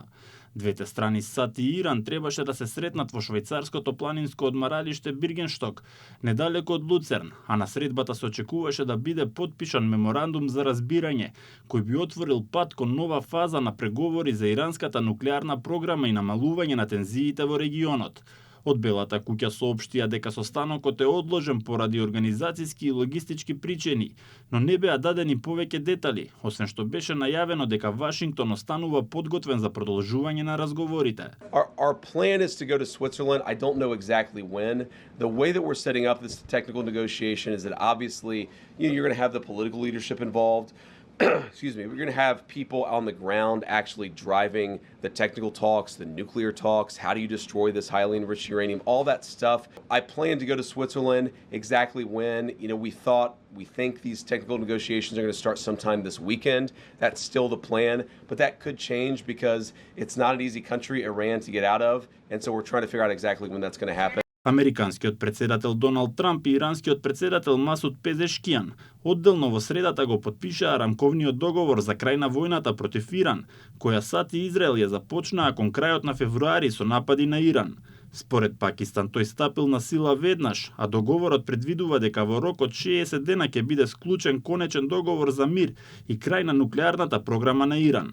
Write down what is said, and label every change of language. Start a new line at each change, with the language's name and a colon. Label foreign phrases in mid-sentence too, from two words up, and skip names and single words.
Macedonian: Двете страни САД и Иран требаше да се сретнат во швајцарското планинско одмаралиште Биргеншток, недалеку од Луцерн, а на средбата се очекуваше да биде потпишан меморандум за разбирање, кој би отворил пат кон нова фаза на преговори за иранската нуклеарна програма и намалување на тензиите во регионот. Од Белата куќа соопштија дека состанокот е одложен поради организацијски и логистички причини, но не беа дадени повеќе детали, освен што беше најавено дека Вашингтон останува подготвен за продолжување на разговорите.
English: Our plan is to go to Switzerland. I don't know exactly when. The way that we're setting up this technical negotiation is that obviously you're going to have the political leadership involved. Excuse me, we're going to have people on the ground actually driving the technical talks, the nuclear talks, how do you destroy this highly enriched uranium, all that stuff. I plan to go to Switzerland. Exactly when, we think these technical negotiations are going to start sometime this weekend. That's still the plan, but that could change because it's not an easy country, Iran, to get out of, and so we're trying to figure out exactly when that's going to happen.
Macedonian: Американскиот председател Доналд Трамп и иранскиот председател Масуд Пезешкијан одделно во средата го потпишаа рамковниот договор за крај на војната против Иран, која САД и Израел ја започнаа кон крајот на февруари со напади на Иран. Според Пакистан, тој стапил на сила веднаш, а договорот предвидува дека во рок од 60 дена ќе биде склучен конечен договор за мир и крај на нуклеарната програма на Иран.